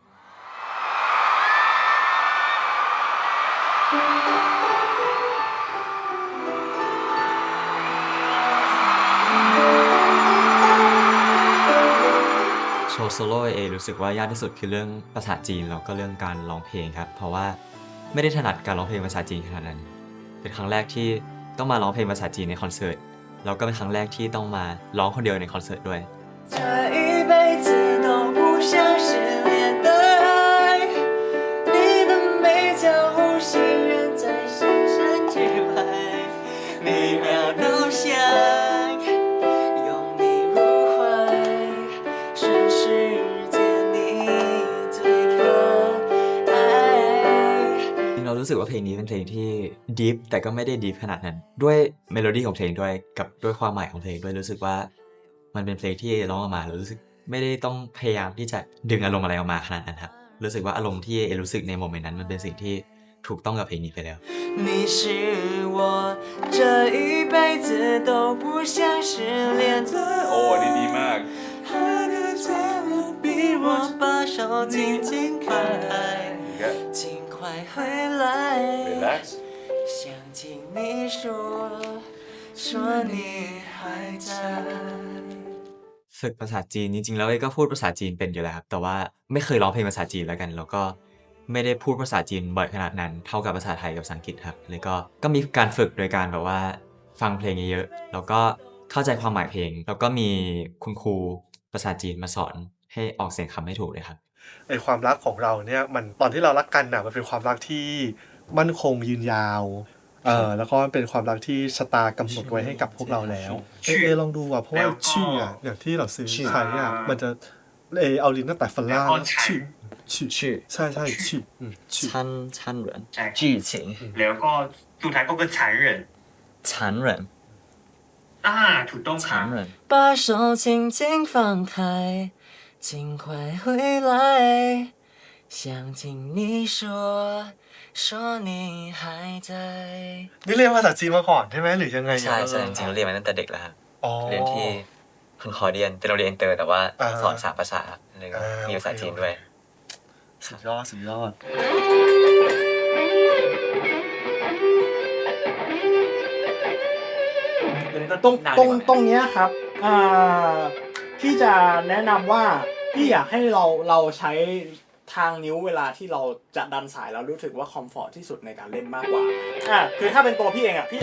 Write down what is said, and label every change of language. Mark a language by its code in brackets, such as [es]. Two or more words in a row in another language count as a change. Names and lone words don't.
[en] show solo [th] เอรู้สึกว่ายากที่สุดคือเรื่องภาษาจีนแล้วก็เรื่องการร้องเพลงครับเพราะว่าไม่ได้ถนัดการร้องเพลงภาษาจีนขนาดนั้นเป็นครั้งแรกที่ต้องมาร้องเพลงภาษาจีนในคอนเสิร์ตแล้วก็เป็นครั้งแรกที่ต้องมาร้องคนเดียวในคอนเสิร์ตด้วย [zh] 这一辈子都不像失恋的爱，你的美叫无心人在深深之外，每秒都想拥你入怀，全世界你最可爱。 [th] เรารู้สึกว่าเพลงนี้เป็นเพลงที่ดีฟแต่ก็ไม่ได้ดีฟขนาดนั้นด้วยเมโลดี้ของเพลงด้วยกับด้วยความหมายของเพลงด้วยรู้สึกว่ามันเป็นเพลงที่ร้องออกมาแล้วรู้สึกไม่ได้ต้องพยายามที่จะดึงอารมณ์อะไรออกมาขนาดนั้นครับรู้สึกว่าอารมณ์ที่เอรู้สึกในโมเมนต์นั้นมันเป็นสิ่งที่ถูกต้องกับเพลงนี้ไปแล้ว [zh] 你是我这一辈子都不想失恋的 [th] โอ้นี่ดีมาก [zh] 还可再问逼我把手紧紧放开尽快回来 relax 想听你说你还在 [th] ฝึกภาษาจีนจริงๆแล้วเอก็พูดภาษาจีนเป็นอยู่แล้วครับแต่ว่าไม่เคยร้องเพลงภาษาจีนแล้วกันแล้วก็ไม่ได้พูดภาษาจีนบ่อยขนาดนั้นเท่ากับภาษาไทยกับภาษาอังกฤษครับเลยก็มีการฝึกโดยการแบบว่าฟังเพลงเยอะๆแล้วก็เข้าใจความหมายเพลงแล้วก็มีคุณครู ภาษาจีนมาสอนให้ออกเสียงคำให้ถูกเลยครับ ไอความรักของเราเนี่ยมันตอนที่เรารักกันน่ะมันเป็นความรักที่มั่นคงยืนยาวแล้วก็เป็นความรักที่ชะตากำหนดไว้ให้กับพวกเราแล้วลองดูอ่ะเพราะว่าชื่ออ่ะอย่างที่เราซื้อใช้อ่ะมันจะเอาลิ้นตั้งแต่ฟันล่างชื่อใช่ชื่อ [zh] 参人 [th] 剧情แล้วก็สุดท้ายก็คือ残忍 [zh] 残人 [th] ถูกต้องครับ [zh] 把手轻轻放开尽快回来想听你说你还在 [th] นี่เรียนภาษาจีนมาก่อนใช่ไหมหรือยังไง ใช่จริงๆเรียนมาตั้งแต่เด็กแล้วครับเรียนที่คอนคอร์เดียนเป็นโรงเรียนอินเตอร์แต่ว่าสอน3 ภาษาเลยก็มีภาษาจีนด้วย สุดยอด ตรงเนี้ยครับพี่จะแนะนำว่าพี่อยากให้เราใช้ทางนิ้วเวลาที่เราจะดันสายแล้วรู้สึกว่าคอมฟอร์ทที่สุดในการเล่นมากกว่าคือถ้าเป็นตัวพี่เองพี่